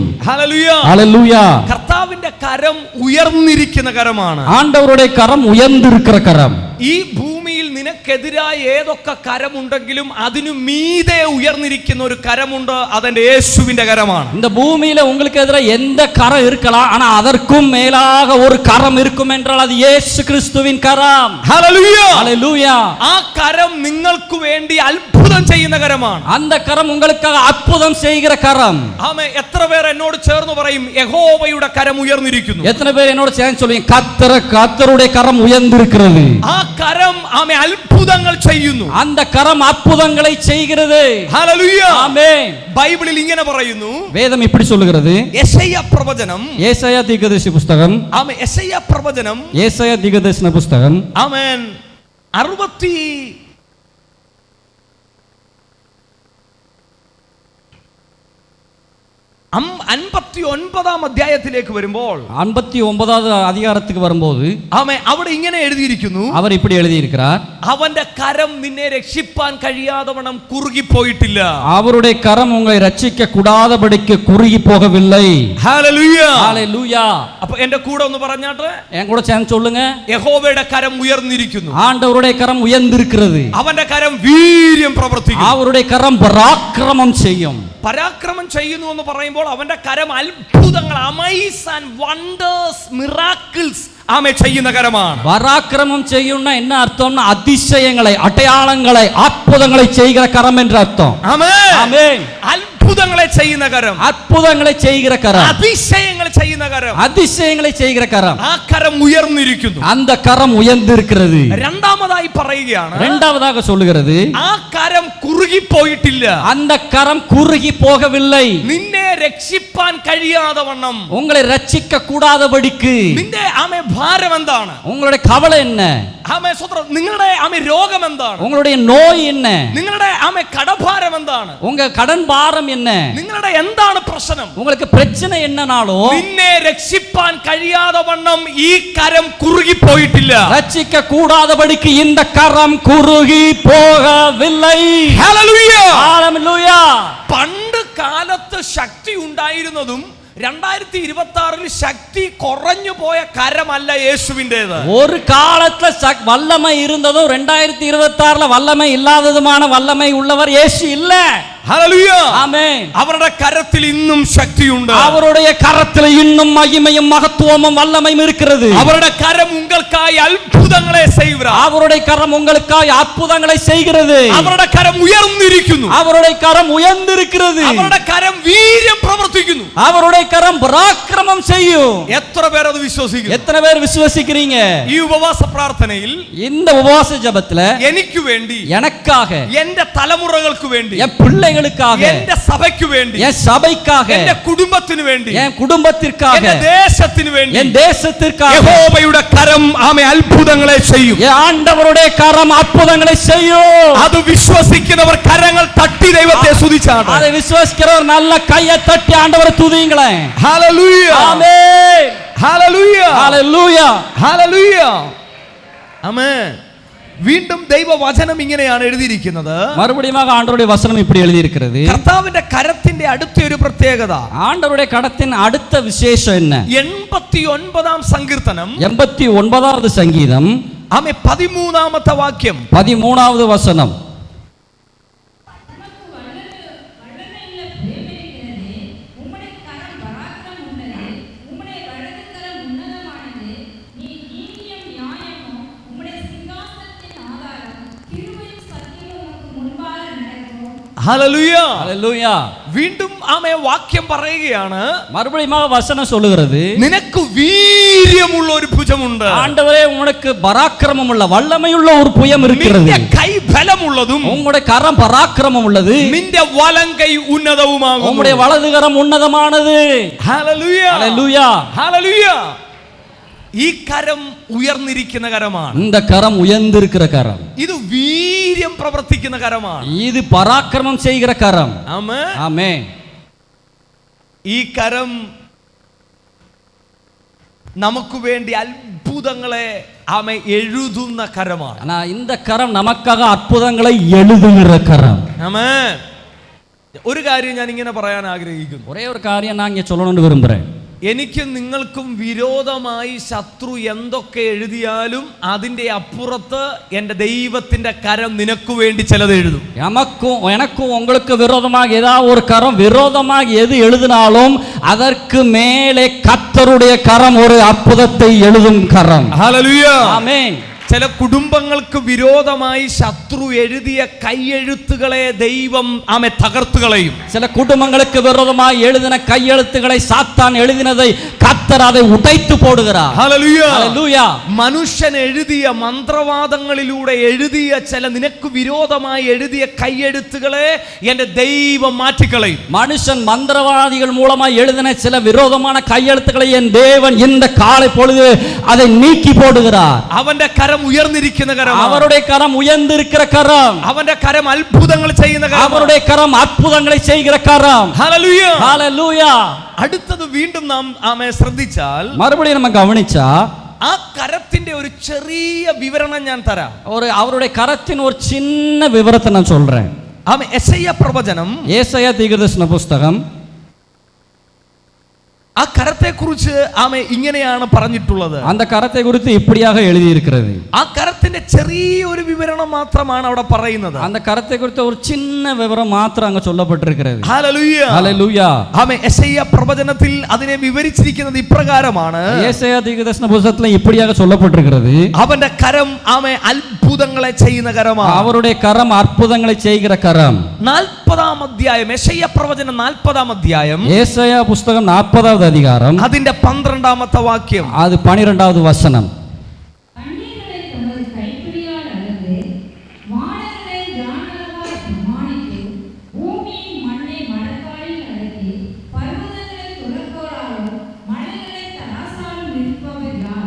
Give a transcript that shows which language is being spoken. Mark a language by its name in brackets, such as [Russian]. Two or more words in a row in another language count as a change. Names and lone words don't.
[Malayalam] ഹല്ലേലൂയ. [Tamil] ஹல்லேலூய. [Malayalam] കർത്താവിന്റെ കരം ഉയർന്നിരിക്കുന്ന കരമാണ്. [Tamil] ஆண்டவருடைய கரம் உயர்ந்திருக்கிற கரம். [Malayalam] ഈ ഭൂമിയിൽ നിനക്കെതിരായ ഏതൊക്കെ കരമുണ്ടെങ്കിലും അതിനു മീതെ ഉയർന്നിരിക്കുന്ന ഒരു കരമുണ്ട്, അതെന്റെ യേശുവിന്റെ കരമാണ്. [Tamil] இந்த பூமியில உங்களுக்கு எதிராக எந்த கரம் இருக்கலாம், ஆனா அதற்கும் மேலாக ஒரு கரம் இருக்கும் என்றால் அது இயேசு கிறிஸ்துவின் கரம். [Malayalam] ഹല്ലേലൂയ. [Tamil] ஹல்லேலூய. [Malayalam] ആ കരം നിങ്ങൾക്ക് വേണ്ടി അത്ഭുതം ചെയ്യുന്ന കരമാണ്. [Tamil] அந்த கரம் உங்களுக்காக அற்புதம் செய்கிற கரம். [Malayalam] ആമേ. എത്ര പേർ എന്നോട് ചേർന്ന് പറയും യഹോവയുടെ കരം ഉയർന്നിരിക്കുന്നു? [Tamil] எத்தனை பேர் என்னோட சேர்ந்து சொல்லுவீங்க கர்த்தருடைய கரம் உயர்ந்திருக்கிறது. [Malayalam] ആ കരം ആമേ അത്ഭുതങ്ങൾ ചെയ്യുന്നു. [Tamil] அந்த கரம் அற்புதங்களை செய்கிறது. [Malayalam] ഹല്ലേലൂയ. [Tamil] ஆமென். [Malayalam] ബൈബിളിൽ ഇങ്ങനെ പറയുന്നു, [Tamil] வேதம் இப்படி சொல்லுகிறது. [Malayalam] യെശയ്യാ പ്രവചനം, [Tamil] ஏசாயா தீர்க்கதரிசி புஸ்தகம், [Malayalam] ആമേ, യെശയ്യാ പ്രവചനം, [Tamil] ஏசாயா தீர்க்கதரிசன புஸ்தகம் [Malayalam] ആമേൻ 59 അധ്യായത്തിലേക്ക് വരുമ്പോൾ [Tamil] 59வது அதிகாரத்துக்கு வரும்போது [Malayalam] ആമേ അവിടെ ഇങ്ങനെ എഴുതിയിരിക്കുന്നു, [Tamil] அவர் இப்படி எழுதியிருக்கிறார். [Malayalam] അവന്റെ കരം നിന്നെ രക്ഷിപ്പാൻ കഴിയാതവണ്ണം കുറുകിപ്പോയിട്ടില്ല. [Tamil] அவருடைய கரம் உங்களை ரட்சிக்க கூடாதபடிக்கு குறுகி போகவில்லை. [Malayalam] ഹല്ലേലൂയ. [Tamil] ஹல்லேலூயா. [Malayalam] അപ്പൊ എന്റെ കൂടെ ഒന്ന് പറഞ്ഞാട്ടെ, [Tamil] என் கூட சேர்ந்து சொல்லுங்க. [Malayalam] യഹോവയുടെ കരം ഉയർന്നിരിക്കുന്നു, [Tamil] ஆண்டவருடைய கரம் உயர்ந்திருக்கிறது, [Malayalam] അവന്റെ കരം വീര്യം പ്രവർത്തിക്കും. [Tamil] அவருடைய கரம் பராக்கிரமம் செய்யும். [Malayalam] പരാക്രമം ചെയ്യുന്നു എന്ന് പറയുമ്പോൾ അവന്റെ കരം അത്ഭുതങ്ങൾ, [English] amazes and wonders, miracles [Malayalam] ആമേ ചെയ്യുന്ന കരമാണ്. [Tamil] பராக்கிரமம் செய்யும்னா என்ன அர்த்தம்னா அதிசயங்களை, அடையாளங்களை, அற்புதங்களை செய்கிற கரம் என்ற அர்த்தம். [Malayalam] ആമേൻ. [Tamil] ஆமென். [Malayalam] അത്ഭുതങ്ങളെ ചെയ്യുന്ന കരം, [Tamil] அற்புதங்களை செய்கிற கரம், [Malayalam] അതിശയങ്ങൾ ചെയ്യുന്ന കരം, [Tamil] அதிசயங்களை செய்கிற கரம். [Malayalam] ആ കരം ഉയർന്നിരിക്കുന്നു. [Tamil] அந்த கரம் உயர்ந்திருக்கிறது. [Malayalam] രണ്ടാമതായി പറയുകയാണ്, [Tamil] இரண்டாவதாக சொல்லுகிறது, [Malayalam] ആ കരം കുറുകിപ്പോയിട്ടില്ല. [Tamil] அந்த கரம் குறுகி போகவில்லை. [Malayalam] നിന്നെ രക്ഷിപ്പാൻ കഴിയാതെ വണ്ണം, [Tamil] உங்களை ரட்சிக்க கூடாதபடிக்கு. [Malayalam] നിന്റെ ആമേ ഭാരം എന്താണ്? [Tamil] உங்களுடைய கவலை என்ன? [Malayalam] ആമേ സ്വത്രം. നിങ്ങളുടെ ആമേ രോഗം എന്താണ്? [Tamil] உங்களுடைய நோய் என்ன? [Malayalam] നിങ്ങളുടെ ആമേ കടഭാരം എന്താണ്? [Tamil] உங்க கடன் பாரம் என்ன? [Malayalam] നിങ്ങളുടെ എന്താണ് പ്രശ്നം? [Tamil] உங்களுக்கு பிரச்சனை என்னனாலும் [Malayalam] നിന്നെ രക്ഷിപ്പാൻ കഴിയാതെ വണ്ണം ഈ കരം കുറുകിപ്പോയിട്ടില്ല. [Tamil] ரட்சிக்க கூடாதபடிக்கு இந்த கரம் குறுகி போகவில்லை. [Malayalam] ഹല്ലേലൂയ. [Tamil] ஹல்லேலூயா. [Malayalam] പണ്ട് കാലത്ത് ശക്തി ഉണ്ടായിരുന്നതും 2026 ശക്തി കുറഞ്ഞു പോയ കരമല്ല യേശുവിൻ്റെത്. [Tamil] ஒரு காலத்துல வல்லமை இருந்ததும் 2026ல வல்லமை இல்லாததுமான வல்லமை உள்ளவர் இயேசு இல்ல. [Malayalam] ഹല്ലേലൂയ. [Tamil] ஆமென். [Malayalam] അവരുടെ കരത്തിൽ ഇന്നും ശക്തിയുണ്ട്. [Tamil] அவருடைய கரத்துல இன்னும் மகிமையும் மகத்துவமும் வல்லமையும் இருக்கிறது. [Malayalam] അവരുടെ കരം ഉങ്ങൾക്കായി അത്ഭുതങ്ങളെ செய்கிறார். [Tamil] அவருடைய கரம் உங்களுக்காய் அற்புதங்களை செய்கிறது. [Malayalam] അവരുടെ കരം ഉയർന്നിരിക്കുന്നു. [Tamil] அவருடைய கரம் உயர்ந்திருக்கிறது. [Malayalam] അവരുടെ കരം വീര്യം പ്രവർത്തിക്കുന്നു. [Tamil] அவருடைய கரம் பராக்கிரமம் செய்யும். [Malayalam] എത്ര പേർ അത് വിശ്വസിക്കുന്നു? [Tamil] எத்தனை பேர் விசுவாசிக்கிறீங்க? [Malayalam] ഈ ഉപവാസ പ്രാർത്ഥനയിൽ [Tamil] இந்த உபவாச ஜெபத்துல [Malayalam] എനിക്ക് വേണ്ടി, [Tamil] எனக்காக, [Malayalam] എന്റെ തലമുറകൾക്ക് വേണ്ടി, [Tamil] என் பிள்ளைகளுக்காக, [Malayalam] എന്റെ സഭയ്ക്ക് വേണ്ടി, [Tamil] என் சபைக்காக, [Malayalam] എന്റെ കുടുംബത്തിന് വേണ്ടി, [Tamil] என் குடும்பத்திற்காக, [Malayalam] എന്റെ ദേശത്തിന് വേണ്ടി [Tamil] என் தேசத்திற்காக [Malayalam] യഹോവയുടെ കരം ആമേ അത്ഭുതങ്ങളെ ചെയ്യും. [Tamil] என் ആண்டവருடைய கரம் அற்புதங்களை செய்யும். [Malayalam] അത് വിശ്വസിക്കുന്നവർ കരങ്ങൾ തട്ടി ദൈവത്തെ സ്തുതിച്ചാണ്. [Tamil] அதை விசுவாசிக்கிறவர் நல்ல கையை தட்டி ஆண்டவரை துதிங்களேன். [Malayalam] ഹല്ലേലൂയ. [Tamil] ஆமென். [Malayalam] ഹല്ലേലൂയ. [Tamil] ஹல்லேலூயா. [Malayalam] ഹല്ലേലൂയ. ആമേൻ. വീണ്ടും ദൈവവചനം ഇങ്ങനെയാണ് എഴുതിയിരിക്കുന്നത്. [Tamil] மறுபடியும் ஆண்டவருடைய வசனம் இப்படி எழுதி இருக்கிறது. [Malayalam] കർത്താവിന്റെ കരത്തിന്റെ അടുത്ത ഒരു പ്രത്യേകത, [Tamil] ஆண்டவருடைய கடத்தின் அடுத்த விசேஷம் என்ன? [Malayalam] 89 സങ്കീർത്തനം [Tamil] 89வது சங்கீதம் [Malayalam] ആമേ 13 വാക്യം, [Tamil] 13வது வசனம். உமக்கு வல்லமையுள்ள பிரேமம் இருக்கிறது. உம்முடைய கரம் பராக்கிரமம் உள்ளது. உம்முடைய வலது கரம் உன்னதமானது. நீ நீதியும் நியாயமும் உம்முடைய சிங்காசனத்தின் ஆதாரம். கிருபையும் சத்தியமும் உமக்கு முன்பாக நடக்கும். [Malayalam] ഹല്ലേലൂയ. [Tamil] ஹல்லேலூயா. [Malayalam] വീണ്ടും ആമേ വാക്യം പറയുകയാണ്, [Tamil] மறுபடியும் வசனம் சொல்லுகிறது, [Malayalam] നിനക്ക് വീര്യമുള്ള ഒരു ഭുജമുണ്ട്. [Tamil] ஆண்டவரே உனக்கு பராக்கிரமம் உள்ள வல்லமையுள்ள ஒரு புயம் இருக்கிறது. [Malayalam] നിന്റെ കൈ ബലമുള്ളതും [Tamil] உம்முடைய கரம் பராக்கிரமம் உள்ளது, [Malayalam] നിന്റെ വലങ്കൈ ഉന്നതവുമാകുന്നു. [Tamil] உம்முடைய வலது கரம் உன்னதமானது. [Malayalam] ഹല്ലേലൂയ [Tamil] ஹல்லேலூயா. [Malayalam] ഹല്ലേലൂയ. ഈ കരം ഉയർന്നിരിക്കുന്ന കരമാണ്. [Tamil] இந்த கரம் உயர்ந்திருக்கிற கரம், [Malayalam] ഇത് വീര്യം പ്രവർത്തിക്കുന്ന കരമാണ്. [Tamil] இது பராக்கிரமம் செய்கிற கரம். [Malayalam] ആമേൻ. [Tamil] ஆமென். [Malayalam] ഈ കരം നമുക്ക് വേണ്ടി അത്ഭുതങ്ങളെ എഴുതുന്ന കരമാണ്. [Tamil] ஆனா இந்த கரம் நமக்காக அற்புதங்களை எழுதுகிற கரம். [Malayalam] ആമേൻ. ഒരു കാര്യം ഞാൻ ഇങ്ങനെ പറയാൻ ആഗ്രഹിക്കുന്നു. [Tamil] ஒரே ஒரு காரியம் நான் இங்க சொல்லணும்னு விரும்புறேன். [Malayalam] എനിക്കും നിങ്ങൾക്കും വിരോധമായി ശത്രു എന്തൊക്കെ എഴുതിയാലും അതിന്റെ അപ്പുറത്ത് എൻ്റെ ദൈവത്തിന്റെ കരം നിനക്ക് വേണ്ടി ചിലത് എഴുതും. [Tamil] எனக்கும் உங்களுக்கு விரோதமாக ஏதாவது ஒரு கரம் விரோதமாக எது எழுதினாலும் அதற்கு மேலே கர்த்தருடைய கரம் ஒரு அற்புதத்தை எழுதும் கரம். [Malayalam] ഹല്ലേലൂയ. [Tamil] ஆமென். [Malayalam] ചില കുടുംബങ്ങൾക്ക് വിരോധമായി ശത്രു എഴുതിയ കൈയെഴുത്തുകളെ ദൈവം തകർത്തു കളയും. [Tamil] சில குடும்பங்களுக்கு விரோதமாக எழுதின கையெழுத்துக்களை சாத்தான் எழுதினதை கர்த்தர் அதை உடைத்து போடுகிறார். [Malayalam] ഹല്ലേലൂയ. ഹല്ലേലൂയ. മനുഷ്യൻ എഴുതിയ മന്ത്രവാദങ്ങളിലൂടെ എഴുതിയ ചില നിനക്ക് വിരോധമായി എഴുതിയ കൈയെഴുത്തുകളെ എൻ്റെ ദൈവം മാറ്റിക്കളയും. [Tamil] மனுஷன் மந்திரவாதிகள் மூலமாக எழுதின சில விரோதமான கையெழுத்துக்களை என் தேவன் இந்த காலை பொழுது அதை நீக்கி போடுகிறார். [Malayalam] അവന്റെ കരം ഉയർന്നിരിക്കുന്ന കരം, [Tamil] அவருடைய கரம் உயர்ந்திருக்கிற கரம், [Malayalam] അവന്റെ കരം അത്ഭുതങ്ങൾ ചെയ്യുന്ന കരം, [Tamil] அவருடைய கரம் அற்புதங்களை செய்கிற கரம். [Malayalam] ഹല്ലേലൂയ. [Tamil] ஹல்லேலூயா. [Malayalam] അടുത്തത് വീണ്ടും നാം ശ്രദ്ധിച്ചാൽ [Tamil] மறுபடியும் நம்ம கவனிச்சா [Malayalam] ആ കരത്തിന്റെ ഒരു ചെറിയ വിവരണം ഞാൻ തരാം. [Tamil] அவருடைய கரத்தின் ஒரு சின்ன விவரத்தை நான் சொல்றேன். [Malayalam] യെശയ്യാ പ്രവചനം, [Tamil] ஏசாயா தீர்க்கதரிசன புஸ்தகம், [Malayalam] ആ കരത്തെ കുറിച്ച് ഇങ്ങനെയാണ് പറഞ്ഞിട്ടുള്ളത്. [Tamil] அந்த கரத்தை குறித்து இப்படியாக எழுதி இருக்கிறது. [Malayalam] ആ കരത്തിന്റെ ചെറിയൊരു വിവരണം മാത്രമാണ് അവിടെ പറയുന്നത്. [Tamil] அந்த கரத்தை குறித்த ஒரு சின்ன விவரம் மாத்திரம் அங்க சொல்லப்பட்டிருக்கிறது. [Malayalam] ഹല്ലേലൂയ. [Tamil] ஹல்லேலூயா. [Malayalam] യെശയ്യാ പ്രവചനത്തിൽ അതിനെ വിവരിച്ചിരിക്കുന്നത് ഇപ്രകാരമാണ്. [Tamil] ஏசாயா தீர்க்கதரிசன புஸ்தகத்துல இப்படியாக சொல்லப்பட்டிருக்கிறது. [Malayalam] അവന്റെ കരം അത്ഭുതങ്ങളെ ചെയ്യുന്ന കരമാണ്. [Tamil] அவருடைய கரம் அற்புதங்களை செய்கிற கரம். [Malayalam] 40-ാം അധ്യായം, യെശയ്യാ പ്രവചനം 40-ാം അധ്യായം, [Tamil] ஏசாயா புஸ்தகம் 40வது அதிகாரம், [Malayalam] അതിന്റെ 12-ാമത്തെ വാക്യം, [Tamil] அது 12வது வசனம். தண்ணீர்களை தமது கைப்பிடியால் அளந்து வானங்களை ஜானளவாய் பிரமாணித்து பூமியின் மண்ணை மடக்காலில் அடக்கி பர்வதங்களை துறக்கோலாலும் மலைகளை தராசாலும் நிற்பவர் யார்?